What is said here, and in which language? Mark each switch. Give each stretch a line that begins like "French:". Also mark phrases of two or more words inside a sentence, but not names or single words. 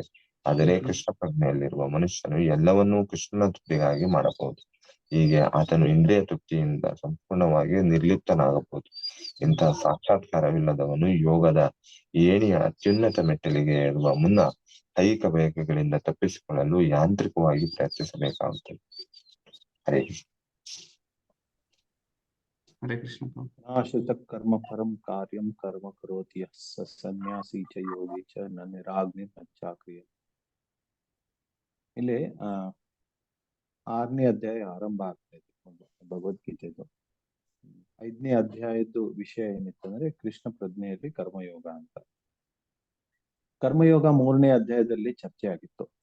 Kannada: ಆದರೆ ಕೃಷ್ಣ ಪ್ರಜ್ಞೆಯಲ್ಲಿರುವ ಮನುಷ್ಯನು ಎಲ್ಲವನ್ನೂ ಕೃಷ್ಣನ ತೃಪ್ತಿಗಾಗಿ ಮಾಡಬಹುದು. ಹೀಗೆ ಆತನು ಇಂದ್ರಿಯ ತೃಪ್ತಿಯಿಂದ ಸಂಪೂರ್ಣವಾಗಿ ನಿರ್ಲಿಪ್ತನಾಗಬಹುದು. ಇಂತಹ ಸಾಕ್ಷಾತ್ಕಾರವಿಲ್ಲದವನು ಯೋಗದ ಏಣಿಯ ಅತ್ಯುನ್ನತ ಮೆಟ್ಟಲಿಗೆ ಏರುವ ಮುನ್ನ ಐಹಿಕ ಬಯಕೆಗಳಿಂದ ತಪ್ಪಿಸಿಕೊಳ್ಳಲು ಯಾಂತ್ರಿಕವಾಗಿ ಪ್ರಯತ್ನಿಸಬೇಕಾಗುತ್ತದೆ.
Sanskrit: ಹರೇ ಕೃಷ್ಣ. ಹರೇ ಕೃಷ್ಣ. ನಾಶತ ಕರ್ಮ ಪರಂ ಕಾರ್ಯಂ ಕರ್ಮ ಕರೋತಿ ಯಃ ಸ ಸನ್ಯಾಸಿ ಚ ಯೋಗಿ ಚ ನ ನಿರಾಗ್ನಿ ಪಂಚಾಕ್ರಿಯ.
Kannada: ಇಲ್ಲಿ 6ನೇ ಅಧ್ಯಾಯ ಆರಂಭ ಆಗ್ತಾ ಇದೆ ಭಗವದ್ಗೀತೆದು. 5ನೇ ಅಧ್ಯಾಯದ್ದು ವಿಷಯ ಏನಿತ್ತಂದ್ರೆ ಕೃಷ್ಣ ಪ್ರಜ್ಞೆಯಲ್ಲಿ ಕರ್ಮಯೋಗ ಅಂತ. ಕರ್ಮಯೋಗ 3ನೇ ಅಧ್ಯಾಯದಲ್ಲಿ ಚರ್ಚೆ ಆಗಿತ್ತು.